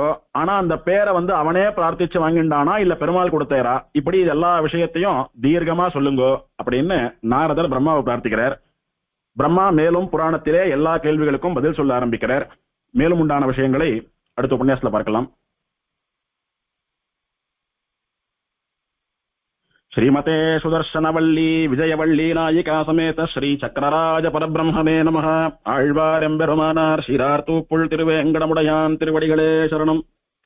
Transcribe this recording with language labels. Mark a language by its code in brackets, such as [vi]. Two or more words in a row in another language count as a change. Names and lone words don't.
[ta] ஆனா அந்த பேரை வந்து அவனே பிரார்த்திச்சு வாங்கிண்டானா இல்ல பெருமாள் கொடுத்தாரா? இப்படி எல்லா விஷயத்தையும் தீர்க்கமா சொல்லுங்க அப்படின்னு நாரதர் பிரம்மாவை பிரார்த்திக்கிறார். பிரம்மா மேலும் புராணத்திலே எல்லா கேள்விகளுக்கும் பதில் சொல்ல ஆரம்பிக்கிறார். மேலும் உண்டான விஷயங்களை அடுத்த உபன்யாசத்துல பார்க்கலாம். [sa] श्रीमते सुदर्शनवल्ली विजयवल्ली नायिका समेत श्री चक्रराज परब्रह्मणे नमः. [ta] आழ்வார் எம்பெருமானார் சீரார் தூப்புள் திருவேங்கடமுடையான் திருவடிகளே சரணம்.